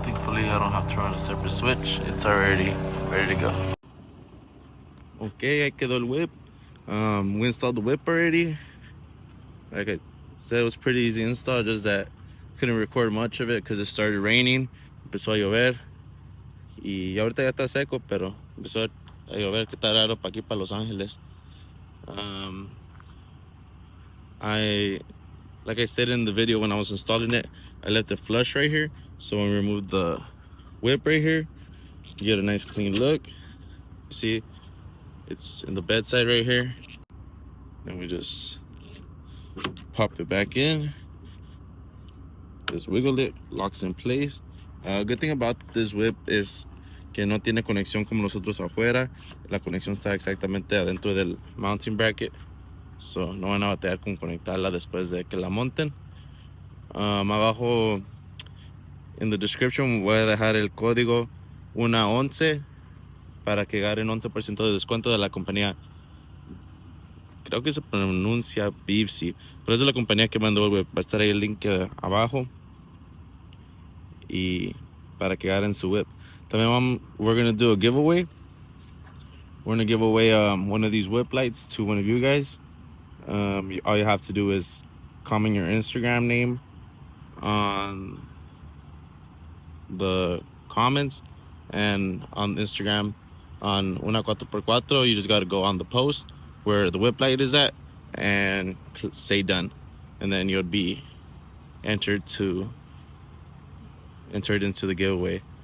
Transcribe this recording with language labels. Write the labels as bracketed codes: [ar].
[en] Thankfully, I don't have to run a separate switch. It's already ready to go. Okay, [es] ahí quedó el [en] whip. We installed the whip already. Like I said, it was pretty easy to install, just that couldn't record much of it because it started raining. [es] Empezó a llover. Y ahorita ya está seco, pero empezó a llover, que está raro para aquí, para Los Ángeles. [en] Like I said in the video when I was installing it, I left it flush right here. So when we remove the whip right here, you get a nice clean look. You see, it's in the bedside right here. Then we just pop it back in. Just wiggle it, locks in place. Good thing about this whip is [es] que no tiene conexión como los otros afuera. La conexión está exactamente adentro del mounting bracket. So no van a batallar con conectarla después de que la monten. Abajo en [en] the description [es] voy a dejar el código 111 para que ganen 11% de descuento de la compañía. Creo que se pronuncia BEVINSEE, pero es de la compañía que mandó el web. Va a estar ahí el link abajo y para que ganen su whip. También [en] we're gonna do a giveaway. We're gonna give away one of these whip lights to one of you guys. All you have to do is comment your Instagram name on the comments, and on Instagram on una 4x4 you just got to go on the post where the whip light is at and say done, and then you'll be entered into the giveaway.